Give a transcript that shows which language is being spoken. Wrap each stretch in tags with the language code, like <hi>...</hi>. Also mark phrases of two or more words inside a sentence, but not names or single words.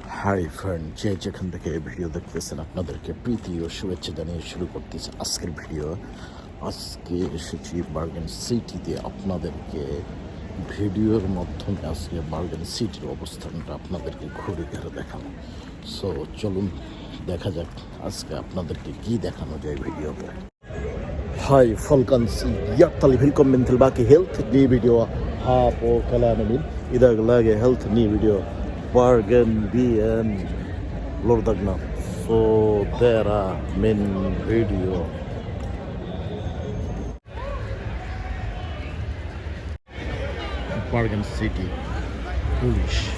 <en>Hi friend,</en> <bn>যে যেখান থেকে ভিডিও দেখতেছেন আপনাদেরকে প্রীতি ও শুভেচ্ছা জানিয়ে শুরু করতেছে আজকের ভিডিও। আজকে এসেছি বার্গেন সিটিতে আপনাদেরকে ভিডিওর মাধ্যমে আজকে বার্গেন সিটির অবস্থানটা আপনাদেরকে ঘুরে ঘুরে দেখানো। সো চলুন দেখা যাক আজকে আপনাদেরকে কি দেখানো যায় ভিডিওতে।</bn> <no>Hei, folkens, hjertelig velkommen tilbake helt ny video her på kanalen min. I dag lager jeg helt ny video. Bergen byen lørdagen. Så der er min video.</no> <en>Bergen City, Polish.</en>